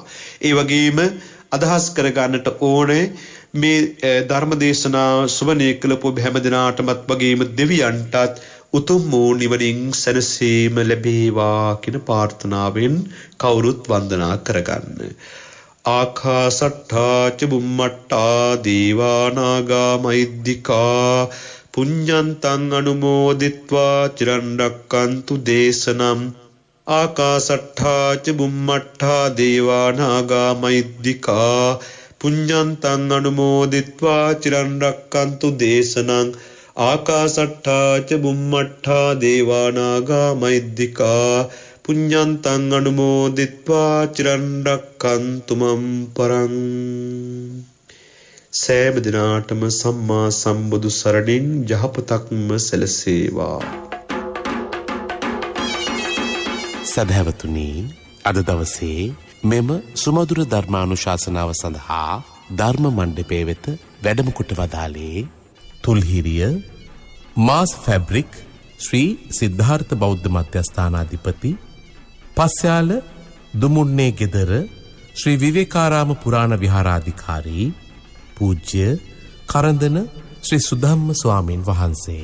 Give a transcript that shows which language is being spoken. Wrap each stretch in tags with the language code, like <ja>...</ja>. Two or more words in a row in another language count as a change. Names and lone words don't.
<si>ඒ වගේම අදහස් කරගන්නට ඕනේ මේ ධර්ම දේශනාව ශ්‍රවණය කළපු හැම දිනාටමත් වගේම දෙවියන්ටත් උතුම් වූ නිවනින් සැනසීම ලැබේවා කියන ප්‍රාර්ථනාවෙන් කවුරුත් වන්දනා කරගන්න.</si> <pi>ආකාසට්ඨා ච බුම්මට්ඨා දීවා නාග මහිද්దికා පුඤ්ඤන්තං අනුමෝදිත්වා චිරන් රැක්කන්තු දේශනම්. ආකාසට්ඨා ච බුම්මට්ඨා දීවා නාග මහිද්దికා පුඤ්ඤන්තං අනුමෝදිත්වා චිරන් රැක්කන්තු දේශනම්. ආකාසට්ඨා ච බුම්මට්ඨා දීවා නාග මහිද්దికා පුඤ්ඤන්තං අනුමෝදිත්වා චිරන් රැක්කන්තු මම් පරං.</pi> <si>සෑම දිනාටම සම්මා සම්බුදු සරණින් යහපතක්ම සැලසේවා. සදහැවතුනි, අද දවසේ මෙම සුමధుර ධර්මානුශාසනාව සඳහා ධර්ම මණ්ඩපයේ වෙත වැඩම කොට වදාළේ තුල්හිරිය මාස් ෆැබ්‍රික් ශ්‍රී සිද්ධාර්ථ බෞද්ධ මධ්‍යස්ථානාධිපති පස්යාල දුමුන්නේ ගෙදර ශ්‍රී විවේකාරාම පුරාණ විහාරාධිකාරී පූජ්‍ය කරඳන ශ්‍රී සුධම්ම ස්වාමීන් වහන්සේ.</si>